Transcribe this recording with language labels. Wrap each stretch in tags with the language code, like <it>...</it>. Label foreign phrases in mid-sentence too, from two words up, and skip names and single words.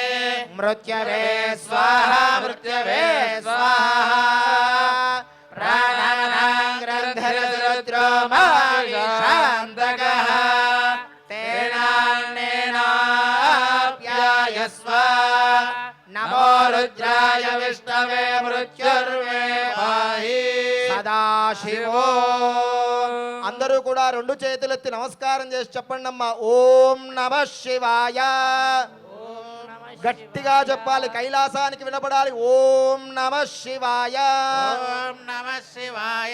<sa>मृत्यवे स्वाहा मृत्यवे स्वाहा प्राणानां ग्रन्थरुद्रो माशान्तकः तेनान्नेनाप्यायस्व नमो रुद्राय विष्णवे मृत्युर्मे पाहि సదాశివో.</sa> <te>అందరూ కూడా రెండు చేతులెత్తి నమస్కారం చేసి చెప్పండి అమ్మా.</te> <sa>ఓం నమః శివాయ.</sa> <te>గట్టిగా చెప్పాలి, కైలాసానికి వినపడాలి.</te> <sa>ఓం నమః శివాయ. ఓం నమః శివాయ.</sa>